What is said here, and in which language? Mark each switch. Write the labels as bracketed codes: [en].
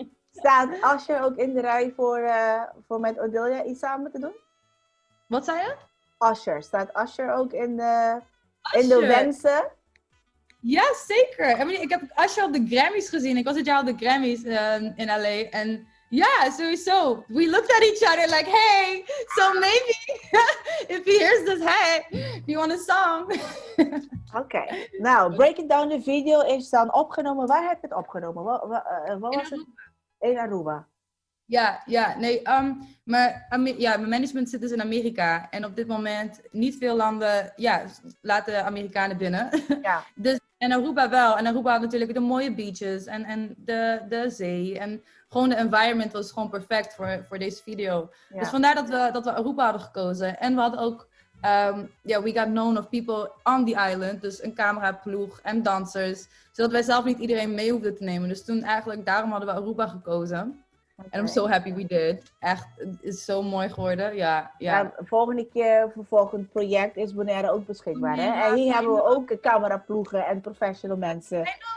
[nl] Staat Usher ook in de rij voor met Odilia iets samen te doen? Wat zei je? Usher. Staat Usher ook in de wensen? Ja, zeker. Ik heb Usher op de Grammys gezien. Ik was dit jaar op de Grammys in LA. En ja, sowieso. [en] We looked at each other like, hey, so maybe if he hears this, hey, you want a song? [nl] Oké. Nou, Break It Down, de video is dan opgenomen. Waar heb je het opgenomen? Wat was het? In Aruba. Ja, nee. Mijn management zit dus in Amerika. En op dit moment niet veel landen laten Amerikanen binnen. Ja. Dus, en Aruba wel. En Aruba had natuurlijk de mooie beaches en de zee. En gewoon de environment was gewoon perfect voor deze video. Ja. Dus vandaar dat we Aruba hadden gekozen. En we hadden ook, [en] we got known of people on the island. [nl] Dus een cameraploeg en dansers. Zodat wij zelf niet iedereen mee hoefden te nemen. Dus toen eigenlijk, daarom hadden we Aruba gekozen. En [en] I'm so happy we did. [nl] Echt, het is zo mooi geworden. Ja. Volgende keer voor volgend project is Bonaire ook beschikbaar. Hè? En hier hebben we ook cameraploegen en professional mensen.